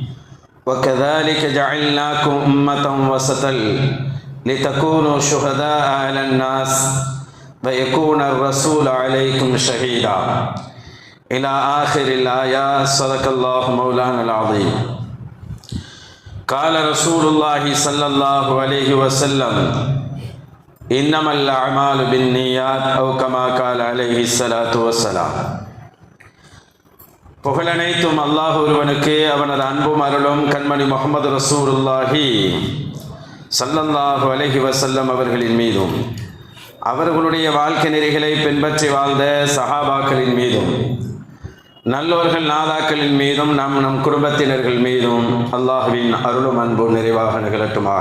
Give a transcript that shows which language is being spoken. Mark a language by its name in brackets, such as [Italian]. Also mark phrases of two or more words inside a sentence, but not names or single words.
[Arabic] وكذلك جعلناكم أمة وسطا لتكونوا شهداء على الناس ويكون الرسول عليكم شهيدا. إلى آخر الآيات. صدق الله مولانا العظيم. قال رسول الله صلى الله عليه وسلم إنما الأعمال بالنيات أو كما قال عليه الصلاة والسلام. [Tamil] புகழனைத்தும் அல்லாஹ் ஒருவனுக்கு, அவனது அன்பும் அருளும் கண்மணி முஹம்மது [Arabic] رسول الله صلى الله عليه وسلم [Tamil] அவர்களின் மீதும், அவர்களுடைய வாழ்க்கை நெறிகளை பின்பற்றி வாழ்ந்த சஹாபாக்களின் மீதும், நல்லோர்கள் நாதாக்களின் மீதும், நம் குடும்பத்தினர்கள் மீதும் அல்லாஹ்வின் அருளும் அன்பும் நிறைவாக நிகழட்டுமாக.